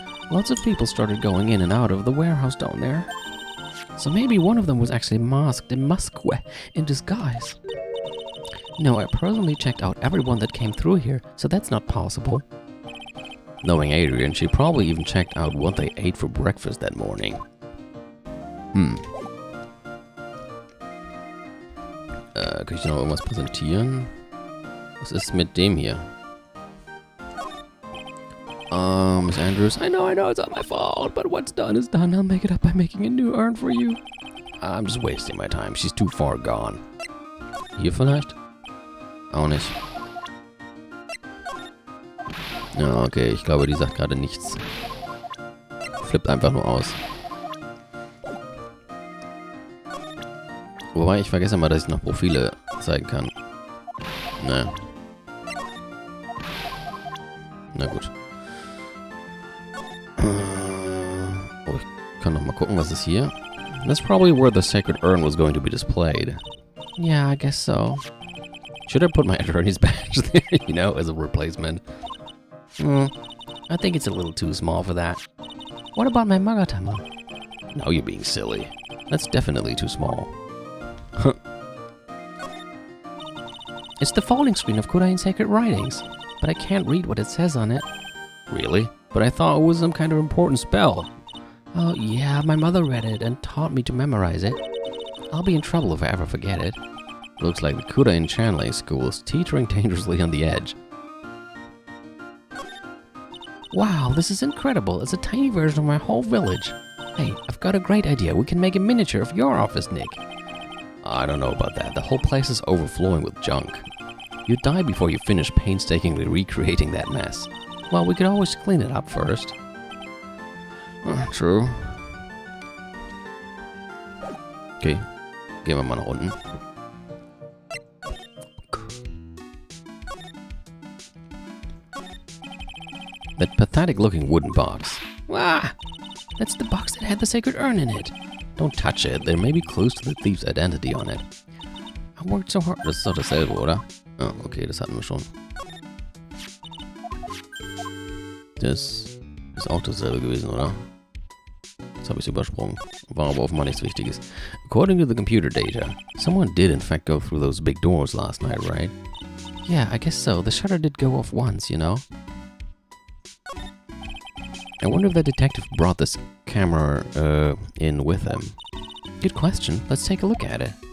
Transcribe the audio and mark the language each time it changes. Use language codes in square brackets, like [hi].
[en] Lots of people started going in and out of the warehouse down there. So maybe one of them was actually Mask de Masque in disguise. No, I personally checked out everyone that came through here, so that's not possible. Knowing Adrian, she probably even checked out what they ate for breakfast that morning. [de] Kann ich noch irgendwas präsentieren? Was ist mit dem hier? [en] Miss Andrews. I know, it's not my fault, but what's done is done. I'll make it up by making a new urn for you. I'm just wasting my time. She's too far gone. [de] Hier vielleicht? Auch nicht. Ja, okay, ich glaube, die sagt gerade nichts. Flippt einfach nur aus. Wobei, ich vergesse mal, dass ich noch Profile zeigen kann. Naja. Na gut. Oh, ich kann noch mal gucken, was ist hier. [en] That's probably where the sacred urn was going to be displayed. Yeah, I guess so. Should I put my attorney's badge there, you know, as a replacement? I think it's a little too small for that. What about my Magatama? Now you're being silly. That's definitely too small. It's the folding screen of Kurain's sacred writings, but I can't read what it says on it. Really? But I thought it was some kind of important spell. Oh yeah, my mother read it and taught me to memorize it. I'll be in trouble if I ever forget it. Looks like the Kurain channeling school is teetering dangerously on the edge. Wow, this is incredible. It's a tiny version of my whole village. Hey, I've got a great idea. We can make a miniature of your office, Nick. I don't know about that. The whole place is overflowing with junk. You'd die before you finish painstakingly recreating that mess. Well, we could always clean it up first. True. [de] Okay, gehen wir mal nach unten. [en] That pathetic-looking wooden box. Ah! That's the box that had the sacred urn in it. Don't touch it. There may be clues to the thief's identity on it. I worked so hard. [de] Das ist doch dasselbe, oder? Ah, okay, das hatten wir schon. Das ist auch dasselbe gewesen, oder? Jetzt habe ich es übersprungen. War aber offenbar nichts Wichtiges. [en] According to the computer data, someone did in fact go through those big doors last night, right? Yeah, I guess so. The shutter did go off once, you know? I wonder if the detective brought this camera in with him. Good question. Let's take a look at it.